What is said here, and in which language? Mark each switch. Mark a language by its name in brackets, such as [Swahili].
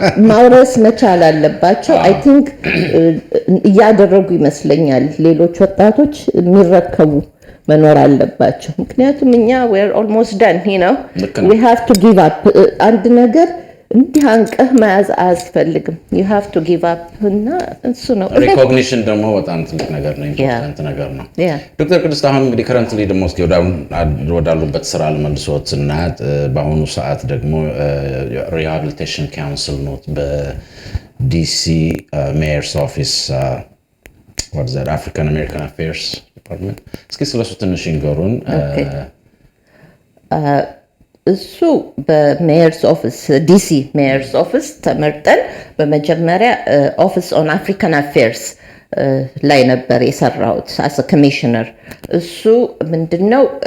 [Amharic] ማውረስ መቻል አለባቸው። [English] አይ ቲንክ [Amharic] እያደረጉ ይመስለኛል። ሌሎች ወጣቶች የሚረከቡ መኖር አለባቸው። ምክንያቱም እኛ [English] we're almost done, you know, we have to give up [Amharic] አንድ ነገር እንዲህ አንቀህ መያዝ አያስፈልግም። [English] you have to give up [Amharic] እና እሱ ነው ሪኮግኒሽን ደግሞ በጣም ትልቅ ነገር ነው፣ ኢምፖርታንት ነገር ነው። ዶክተር ቅድስት አሁን እንግዲህ ከረንትሊ ደግሞ እስኪ ወዳሉበት ስራ ለመልሶት እና በአሁኑ ሰዓት ደግሞ ሪሃቢሊቴሽን ካውንስል ኖት [English] DC Mayor's Office, what is that, African American Affairs Department. [Amharic] እስኪ ስለሱ ትንሽ ይንገሩን። እሱ በሜየርስ ኦፊስ DC ሜየርስ ኦፊስ ተመርጠን በመጀመሪያ ኦፊስ ኦን አፍሪካን አፌርስ ላይ ነበር የሰራሁት [English] as a commissioner። [Amharic] እሱ ምንድነው